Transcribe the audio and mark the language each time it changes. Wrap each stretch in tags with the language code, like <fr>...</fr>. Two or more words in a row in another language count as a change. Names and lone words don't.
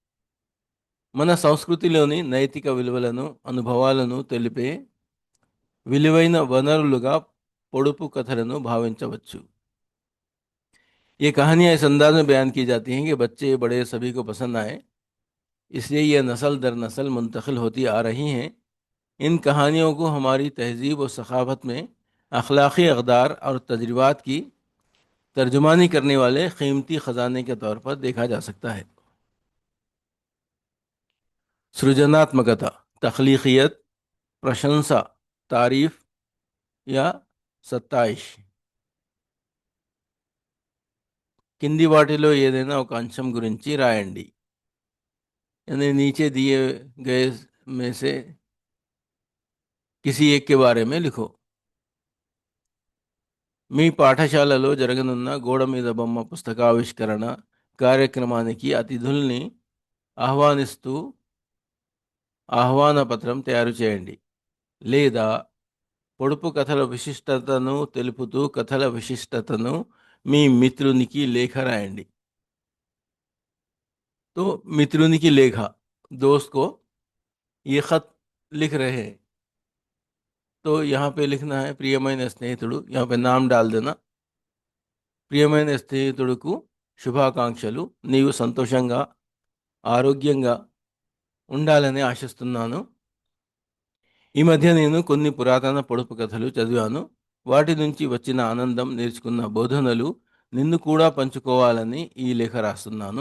<te>మన సంస్కృతిలోని నైతిక విలువలను, అనుభవాలను తెలిపే విలువైన వనరులుగా పొడుపు కథలను భావించవచ్చు.</te> <ur>یہ کہانیاں اس انداز میں بیان کی جاتی ہیں کہ بچے بڑے سبھی کو پسند آئے، اس لیے یہ نسل در نسل منتقل ہوتی آ رہی ہیں. ان کہانیوں کو ہماری تہذیب اور سخاوت میں اخلاقی اقدار اور تجربات کی ترجمانی کرنے والے قیمتی خزانے کے طور پر دیکھا جا سکتا ہے. سرجناتمکتا، تخلیقیت، پرشنسا، تعریف یا ستائش.</ur> <te>కింది వాటిలో ఏదైనా ఒక అంశం గురించి రాయండి.</te> <ur>یعنی نیچے دیے گئے میں سے کسی ایک کے بارے میں لکھو.</ur> <te>మీ పాఠశాలలో జరగనున్న గోడ మీద బొమ్మ పుస్తకావిష్కరణ కార్యక్రమానికి అతిథుల్ని ఆహ్వానిస్తూ ఆహ్వాన పత్రం తయారు చేయండి. లేదా పొడుపు కథల విశిష్టతను తెలుపుతూ కథల విశిష్టతను మీ మిత్రునికి లేఖ రాయండి.</te> <ur>तो</ur> <te>మిత్రునికి లేఖ,</te> <ur>دوست کو یہ خط لکھ رہے ہیں، تو یہاں پہ لکھنا ہے</ur> <te>ప్రియమైన స్నేహితుడు,</te> <ur>یہاں پہ نام ڈال دینا.</ur> <te>ప్రియమైన స్నేహితుడుకు శుభాకాంక్షలు, నీవు సంతోషంగా ఆరోగ్యంగా ఉండాలని ఆశిస్తున్నాను. ఈ మధ్య నేను కొన్ని పురాతన పొడుపు కథలు చదివాను. వాటి నుంచి వచ్చిన ఆనందం, నేర్చుకున్న బోధనలు నిన్ను కూడా పంచుకోవాలని ఈ లేఖ రాస్తున్నాను.</te>